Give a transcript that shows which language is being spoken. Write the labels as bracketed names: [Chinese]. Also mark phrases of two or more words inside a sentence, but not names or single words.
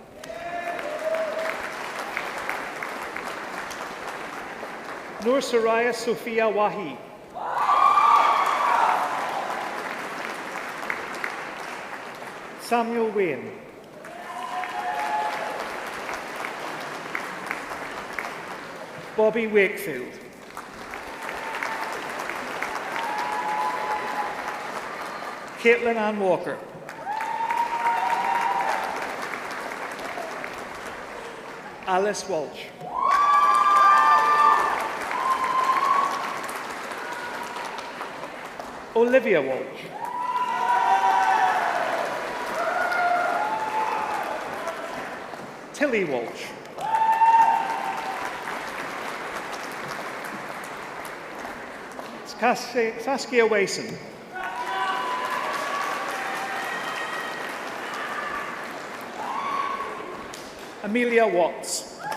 [English] Nur Soraya Sophia Wahi. Samuel Wayne. Bobby Wakefield. Caitlin Ann Walker. Alice Walsh. Olivia Walsh. Tilly Walsh. Saskia Wason. Amelia Watts.